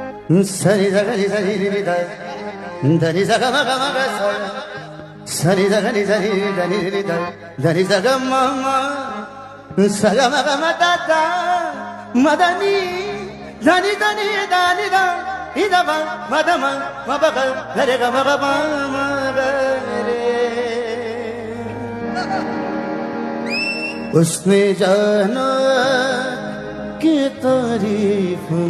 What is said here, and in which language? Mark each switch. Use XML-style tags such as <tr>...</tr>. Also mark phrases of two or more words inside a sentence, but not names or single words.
<hi>सरि सगरि सरि रि ध धनि स ग म ग म ग स सरि सगनि सरि धनि रि ध धनि स ग म म स ग म ग म द द मदनि धनि धनि धनि ध इ ध ब म ध म म ब ग ध रे ग म ग म म ग रे उसने जाना कि तारीफ</hi>